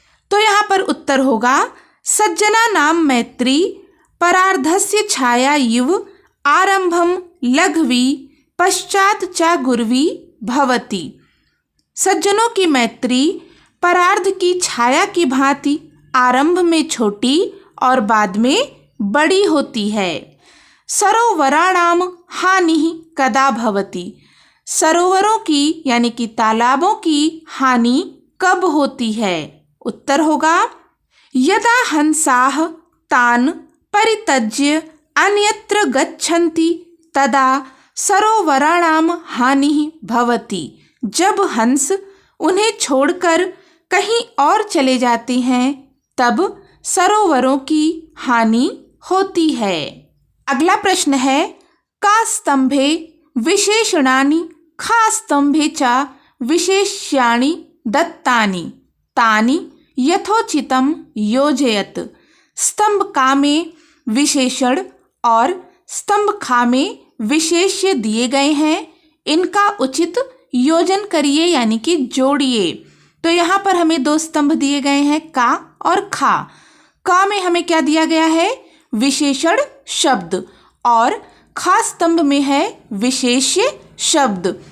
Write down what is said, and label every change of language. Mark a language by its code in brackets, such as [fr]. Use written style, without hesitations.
[hi] तो यहाँ पर उत्तर होगा [sa] सज्जना नाम मैत्री परार्धस्य छाया इव आरंभम लघ्वी पश्चात च गुर्वी भवति। [hi] सज्जनों की मैत्री परार्ध की छाया की भांति आरंभ में छोटी और बाद में बड़ी होती है। [sa] सरोवराणाम हानि कदा भवति। [hi] सरोवरों की यानी कि तालाबों की हानि कब होती है। उत्तर होगा [sa] यदा हंसाः तान परित्यज्य अन्यत्र गच्छन्ति तदा सरोवराणाम हानि भवति। [hi] जब हंस उन्हें छोड़कर कहीं और चले जाते हैं तब सरोवरों की हानि होती है। अगला प्रश्न है, [sa] का स्तंभे विशेषणानि खा स्तंभे च विशेष्याणि दत्तानि तानि यथोचितं योजयत। [hi] स्तंभ का में विशेषण और स्तंभ खा में विशेष्य दिए गए हैं, इनका उचित योजन करिए यानी कि जोड़िए। तो यहाँ पर हमें दो स्तंभ दिए गए हैं, का और खा। का में हमें क्या दिया गया है? विशेषण शब्द, और खा स्तंभ में है विशेष्य शब्द।